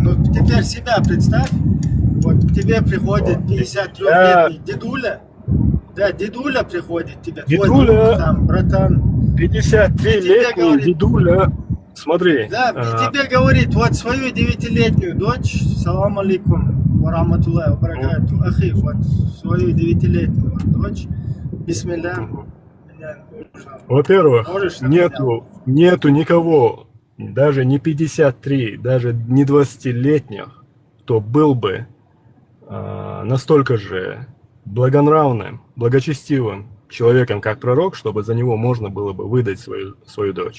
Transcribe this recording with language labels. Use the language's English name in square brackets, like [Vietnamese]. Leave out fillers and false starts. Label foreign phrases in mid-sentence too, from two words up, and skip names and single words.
[Russian] Но теперь себя представь, вот к тебе приходит 53-летний дедуля, да, дедуля приходит тебе, Дедуля? твой там, братан, 53-летний говорит- дедуля, смотри, да, и тебе говорит, вот свою 9-летнюю дочь, [Arabic] سلام عليكم ورحمة الله وبركاته أخي, [Russian] вот свою 9-летнюю дочь, бисмилля, меня нужно. во-первых, Можешь нам нету никого, даже не 53, даже не 20-летних, кто был бы настолько же благонравным, благочестивым человеком, как пророк, чтобы за него можно было бы выдать свою дочь.